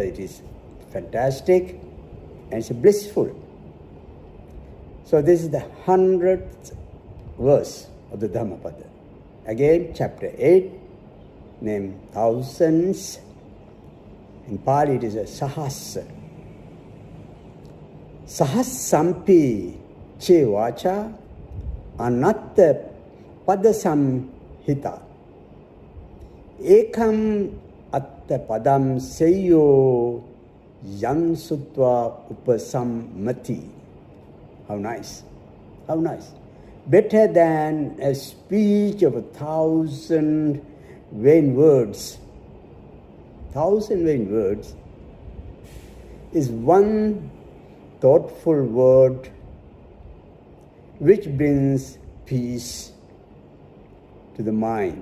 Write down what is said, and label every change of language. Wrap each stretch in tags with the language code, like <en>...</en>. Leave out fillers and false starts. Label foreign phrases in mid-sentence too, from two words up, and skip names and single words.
<en>It is fantastic and it's blissful. So this is the 100th verse of the Dhammapada. Again, chapter 8, named thousands. In Pali it is a sahasra.</en> <pi>Sahasampi che vacha anatta padasam hita. Ekam atta padam seyo yan sutva upasammati.</pi> <en>How nice. How nice. Better than a speech of 1,000 vain words. 1,000 vain words is one thoughtful word which brings peace to the mind.</en>